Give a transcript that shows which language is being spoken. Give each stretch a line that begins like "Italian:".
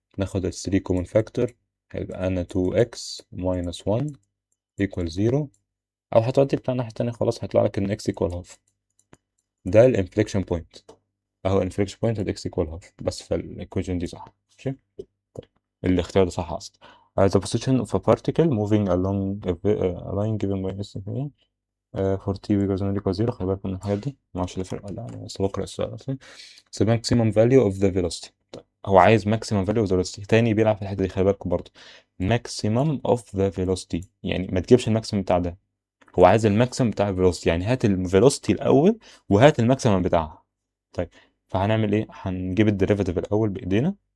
Arabic: ناخد ال 3 كومن فاكتور، هيبقى لنا 2x ماينس 1 equal 0. او هتودي بتاع الناحية التانية، خلاص هيطلع لك ان x equal half. ده الانفليكشن بوينت. اهو انفليكشن بوينت الاكس ايكوال هاف، بس فالايكويشن دي صح. ماشي، الاختيار ده صح اصلا.
English: the position of a particle moving along a line given by s for t equals n equals 0.
Arabic: خلي بالك من الحاجات دي، ما اعرفش ده فرق ولا لا، انا لسه بقرا السؤال اصلا.
English: the maximum value of the velocity.
Arabic: طيب، هو عايز
English: maximum value of the velocity
Arabic: تاني، بيلعب في الحته دي، خلي بالكم برضه.
English: maximum of the velocity
Arabic: يعني ما تجيبش الماكسيمم بتاع ده، هو عايز الماكسيمم بتاع الفيلوسيتي، يعني هات الفيلوسيتي الاول وهات الماكسيمم بتاعها. طيب، فهنعمل ايه؟ هنجيب الديريفاتيف الاول بايدينا.